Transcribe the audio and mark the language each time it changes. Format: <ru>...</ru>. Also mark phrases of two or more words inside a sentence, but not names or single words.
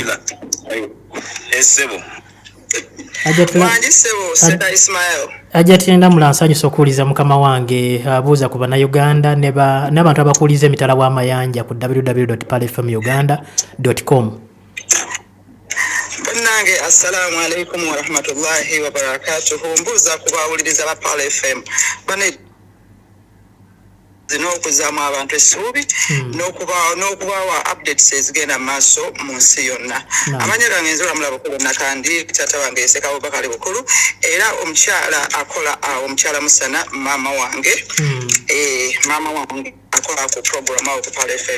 <lg>Esebo. Hajati Ndamula nsanyusa okuwuliza mukama wange abuuza ku bannayuganda n'abantu abakuuliza emitala w'amayanja ku www.palfmuganda.com.</lg> <ar>Bannange السلام عليكم ورحمة الله وبركاته.</ar> <lg>Mbuuza ku bawuliriza ba Pal FM n'okuzaamu abantu essuubi n'okubaawa updates ezigenda maaso mu nsi yonna. Amannya gange nze Ramula Bukulu Nakandi, taata wange Yesekawo Bakali Bukulu, era omukyala akola omukyala Musana maama wange akola ku program awo ku Pal FM.</lg>